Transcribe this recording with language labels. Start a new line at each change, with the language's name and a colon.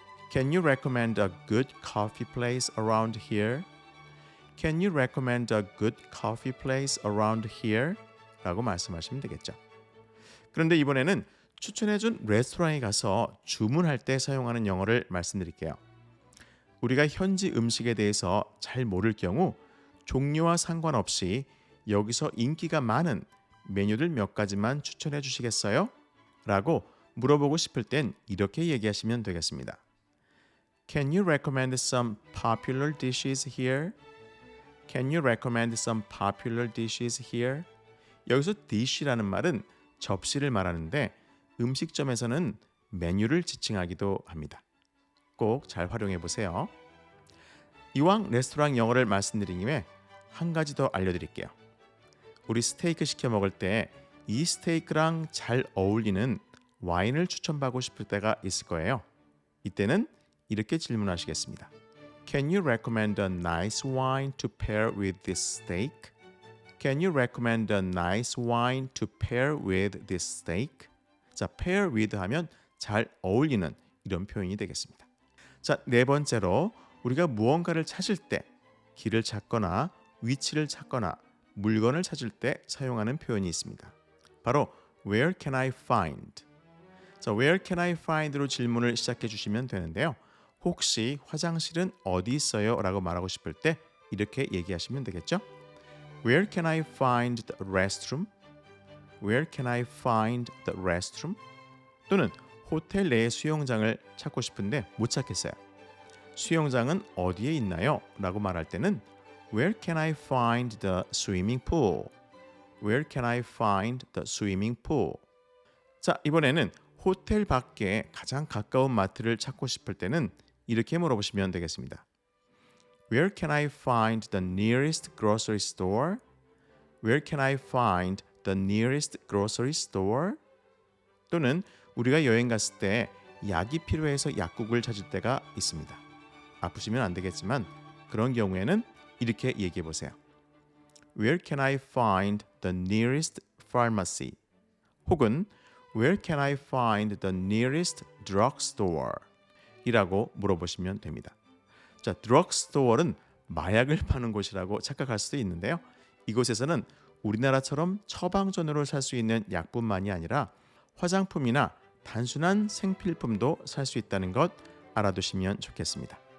English: Can you recommend a good coffee place around here? Can you recommend a good coffee place around here?
Korean: 라고 말씀하시면 되겠죠. 그런데 이번에는 추천해준 레스토랑에 가서 주문할 때 사용하는 영어를 말씀드릴게요. 우리가 현지 음식에 대해서 잘 모를 경우 종류와 상관없이 여기서 인기가 많은 메뉴들 몇 가지만 추천해 주시겠어요? 라고 물어보고 싶을 땐 이렇게 얘기하시면 되겠습니다.
English: Can you recommend some popular dishes here? Can you recommend some popular dishes here?
Korean: 여기서 dish라는 말은 접시를 말하는데 음식점에서는 메뉴를 지칭하기도 합니다. 꼭 잘 활용해 보세요. 이왕 레스토랑 영어를 말씀드린 김에 한 가지 더 알려드릴게요. 우리 스테이크 시켜 먹을 때 이 스테이크랑 잘 어울리는 와인을 추천받고 싶을 때가 있을 거예요. 이때는 이렇게 질문하시겠습니다.
English: Can you recommend a nice wine to pair with this steak? Can you recommend a nice wine to pair with this steak?
Korean: 자,
English: pair with
Korean: 하면 잘 어울리는 이런 표현이 되겠습니다. 자, 네 번째로 우리가 무언가를 찾을 때 길을 찾거나 위치를 찾거나 물건을 찾을 때 사용하는 표현이 있습니다. 바로
English: Where can I find?
Korean: 자,
English: Where can I find
Korean: 로 질문을 시작해 주시면 되는데요. 혹시 화장실은 어디 있어요? 라고 말하고 싶을 때 이렇게 얘기하시면 되겠죠.
English: Where can I find the restroom? Where can I find the restroom?
Korean: 또는 호텔 내 수영장을 찾고 싶은데 못 찾겠어요. 수영장은 어디에 있나요? 라고 말할 때는
English: Where can I find the swimming pool? Where can I find the swimming pool?
Korean: 자, 이번에는 호텔 밖에 가장 가까운 마트를 찾고 싶을 때는 이렇게 물어보시면 되겠습니다.
English: Where can I find the nearest grocery store? Where can I find the nearest grocery store?
Korean: 또는 우리가 여행 갔을 때 약이 필요해서 약국을 찾을 때가 있습니다. 아프시면 안 되겠지만 그런 경우에는 이렇게 얘기해 보세요.
English: Where can I find the nearest pharmacy?
Korean: 혹은
English: Where can I find the nearest drugstore?
Korean: 이라고 물어보시면 됩니다. 자, 드럭스토어는 마약을 파는 곳이라고 착각할 수도 있는데요. 이곳에서는 우리나라처럼 처방전으로 살 수 있는 약뿐만이 아니라 화장품이나 단순한 생필품도 살 수 있다는 것 알아두시면 좋겠습니다.